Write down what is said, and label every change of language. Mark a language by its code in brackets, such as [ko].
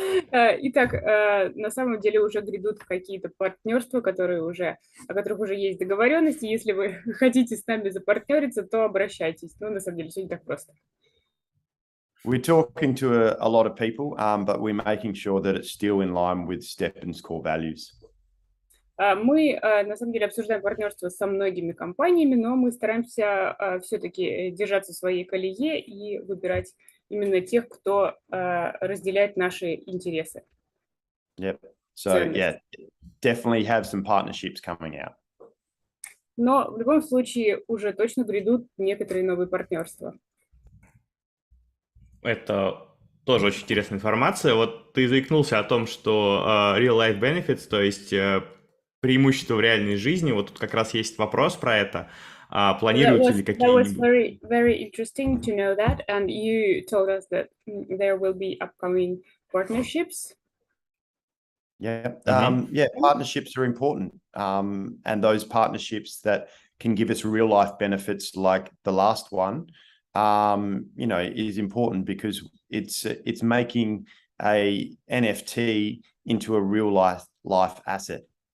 [ru] Итак, на самом деле уже грядут какие-то партнерства, о которых уже есть договоренности. Если вы хотите с нами запартнериться, то обращайтесь. Ну, на самом деле, все не так просто. [en] We're talking to a lot of people, but we're making sure that it's still in line with STEPN's core values. [ru] Мы, на самом деле, обсуждаем партнерство со многими компаниями, но мы стараемся все-таки держаться в своей колее и выбирать именно тех, кто разделяет наши интересы. [en] Yep. So, yeah, definitely have some partnerships coming out. [ru] Но в любом случае уже точно грядут некоторые новые партнерства. Это тоже очень интересная информация. Вот ты заикнулся о том, что [en] real life benefits, [ru] то есть преимущества в реальной жизни. Вот тут как раз есть вопрос про это. Планируются ли какие-нибудь... [en] That was very interesting to know that, and you told us that there will be upcoming partnerships. Yeah, yeah, partnerships are important, and those partnerships that can give us real life benefits, like the last one, you know, is important because it's making a NFT into a real life asset.